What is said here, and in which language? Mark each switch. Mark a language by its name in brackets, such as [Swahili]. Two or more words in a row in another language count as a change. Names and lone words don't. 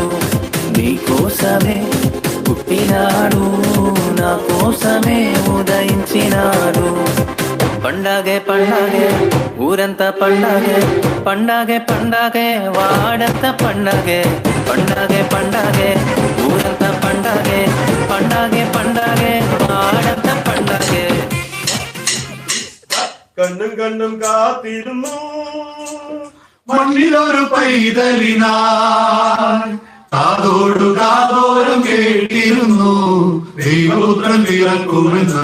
[Telugu] నీకోసమే పుట్టినాడు, నా కోసమే ఉదయించినాడు. పండగే పండగే ఊరంతా పండగే, పండగే పండగే వాడంతా పండగే. పండగే పండగే ఊరంతా పండగే, పండగే పండగే వాడంతా పండగే. [Malayalam] കണ്ണും കണ്ണും കാത്തിരുന്നു മണ്ണിലൊരു പൈതലിനായി, കാതോടു കാതോരം കേട്ടിരുന്നു ദൈവപുത്രൻ പിറക്കുമെന്ന്.